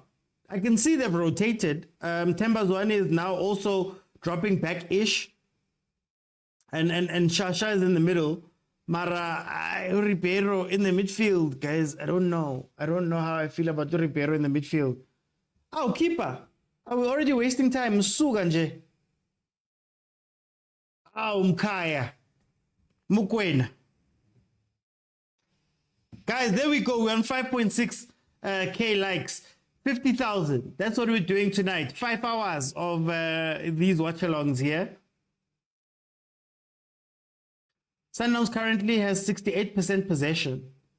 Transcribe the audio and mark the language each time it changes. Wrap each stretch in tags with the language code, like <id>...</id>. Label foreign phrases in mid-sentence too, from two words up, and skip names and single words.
<en>I can see they've rotated. Temba Zwane is now also dropping back-ish. And Shasha is in the middle. Mara, Ribeiro in the midfield, guys. I don't know how I feel about Ribeiro in the midfield. Oh, keeper. Are we already wasting time? Suganje. Oh, Mkaya. Mukwena. Guys, there we go. We're on 5.6 K likes. 50,000. That's what we're doing tonight. 5 hours of these watch-alongs here. Sundowns currently has 68% possession.</en>